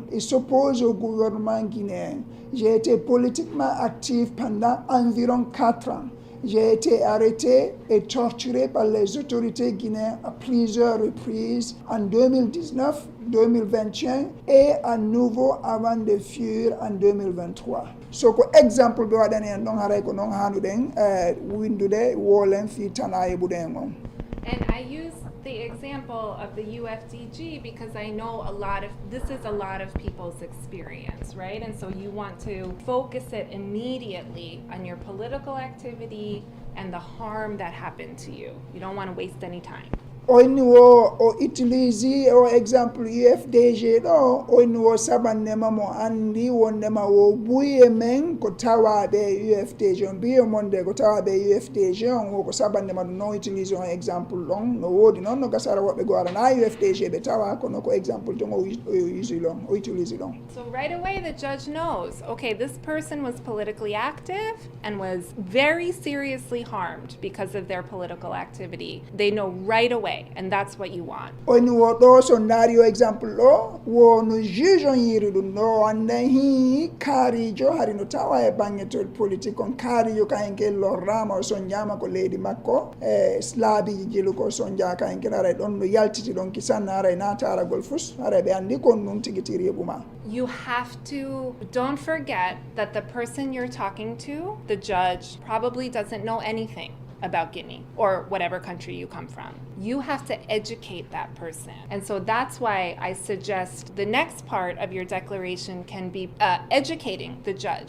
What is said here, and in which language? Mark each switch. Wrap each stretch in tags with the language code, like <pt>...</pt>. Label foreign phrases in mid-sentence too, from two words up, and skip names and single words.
<fr>Il s'oppose au gouvernement guinéen. J'ai été politiquement active pendant environ 4 ans. J'ai été arrêté et torturé par les autorités guinéennes à plusieurs reprises en 2019, 2021 et à nouveau avant de fuir en 2023.</fr> <ff>So ko exemple ɓe waɗani en ɗon haray ko noon hannuɗen windude wolen fi tana yeɓuɗen on.</ff> <en>And I use the example of the UFDG because I know this is a lot of people's experience, right? And so you want to focus it immediately on your political activity and the harm that happened to you. You don't want to waste any time.</en> <ff>Oyni o utilise o exemple UFDG ɗo oyni o sabannema mo andi wondema o buye men ko tawaɓe UFDG on mbiye monde ko tawaɓe UFDG on o ko sabannema ɗum non utilise on exemple ɗon no woodi noon no gasara woɓɓe go arana UFDG ɓe tawa kono ko exemple ton o utilise ɗon.</ff> <en>So right away the judge knows, okay, this person was politically active and was very seriously harmed because of their political activity. They know right away. And that's what you want.</en> <ff>Oyni wo ɗo so ndaari o exemple ɗo wono juge on yiri ɗum ɗo annden hi kaarijo hari no tawa e bangetol politique on kaarijo kayenke lorrama o soñjama ko leydi makko e laabiji jilu ko soñja kayenke aray ɗon no yaltiti ɗon kisanna aray nataragol fus aray ɓe anndi kon ɗum tigitiri yeɓuma.</ff> <en>You have to, don't forget that the person you're talking to, the judge, probably doesn't know anything about Guinea or whatever country you come from. You have to educate that person. And so that's why I suggest the next part of your declaration can be educating the judge.</en>